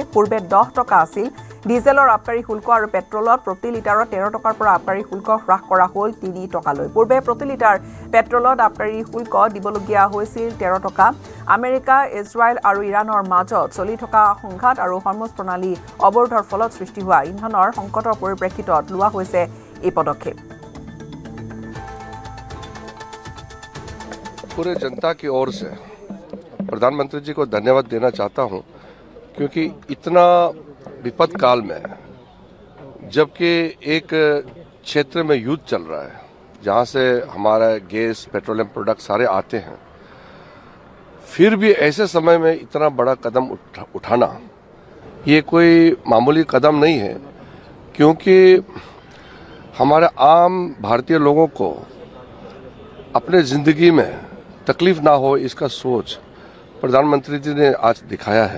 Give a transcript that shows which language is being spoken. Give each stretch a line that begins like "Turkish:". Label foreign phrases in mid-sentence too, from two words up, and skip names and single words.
Assamese: পূৰ্বে 10 টকা আছিল ডিজেলৰ আবকাৰী শুল্ক আৰু পেট্ৰলত প্ৰতি লিটাৰত 13 টকাৰ পৰা আবকাৰী শুল্ক হ্ৰাস কৰা হ'ল 3 টকালৈ। পূৰ্বে প্ৰতি লিটাৰ পেট্ৰলত আবকাৰী শুল্ক দিবলগীয়া হৈছিল 13 টকা। আমেৰিকা, ইজৰাইল আৰু ইৰাণৰ মাজত চলি থকা সংঘাত আৰু হৰমুজ প্ৰণালী অৱৰোধৰ ফলত সৃষ্টি হোৱা ইন্ধনৰ সংকটৰ পৰিপ্ৰেক্ষিতত লোৱা হৈছে এই পদক্ষেপ।
Hindi: पूरे जनता की ओर से प्रधानमंत्री जी को धन्यवाद देना चाहता हूं, क्योंकि इतना विपद काल में, जबकि एक क्षेत्र में युद्ध चल रहा है जहां से हमारा गैस, पेट्रोलियम प्रोडक्ट सारे आते हैं, फिर भी ऐसे समय में इतना बड़ा कदम उठाना ये कोई मामूली कदम नहीं है, क्योंकि हमारे आम भारतीय लोगों को अपने जिंदगी में तकलीफ ना हो इसका सोच प्रधानमंत्री जी ने आज दिखाया है।